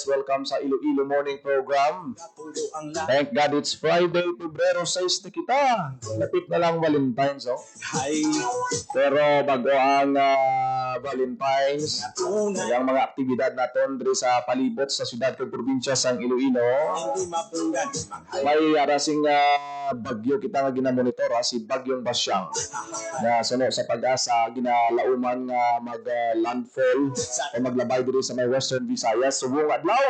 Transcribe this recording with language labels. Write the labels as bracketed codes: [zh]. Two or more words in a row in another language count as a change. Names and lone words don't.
[en] Welcome sa Iloilo Morning Program. Thank God it's Friday, [hil] Pebrero 6 na kita. Lapit na lang Valentine's, oh. Hi. Pero bago ang Valentine's, yung mga aktibidad natin diri sa palibot sa syudad kag probinsya sang Iloilo, may arasing bagyo kita nga ginamonitor, si Bagyong Basyang. Na suno sa pag-asa ginalauman nga mag-landfall o maglabay diri sa may Western Visayas subong adlaw.